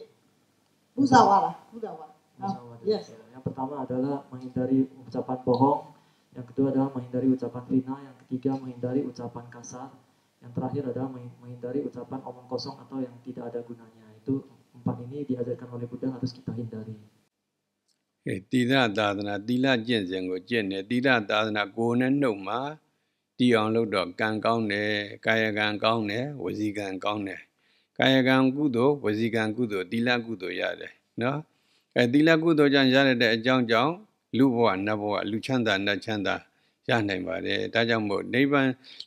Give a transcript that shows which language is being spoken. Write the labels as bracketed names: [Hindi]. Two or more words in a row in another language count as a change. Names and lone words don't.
[Indonesian] Musawara. Yes. Yang pertama adalah menghindari ucapan bohong. Yang kedua adalah menghindari ucapan fitnah. Yang ketiga menghindari ucapan kasar. Yang terakhir adalah menghindari ucapan omong kosong atau yang tidak ada gunanya. Itu 4 ini diajarkan oleh Buddha harus kita hindari. [Burmese] သီလသာသနာသီလကျင့်စဉ်ကိုကျင့်တယ်သီလသာသနာကိုယ်နဲ့နှုတ်မှာတည်အောင်လုပ်တော့ကံကောင်းတယ်ကာယကံကောင်းတယ်ဝစီကံကောင်းတယ်ကာယကံကုသိုလ်ဝစီကံ ကုသိုလ်သီလကုသိုလ်ရတယ်နော်သီလကုသိုလ်ကြောင့်ရတဲ့အကြောင်းကြောင့်လူဘဝနတ်ဘဝလူချမ်းသာနတ်ချမ်းသာရနိုင်ပါတယ်ဒါကြောင့်မို့နိဗ္ဗာန်လူ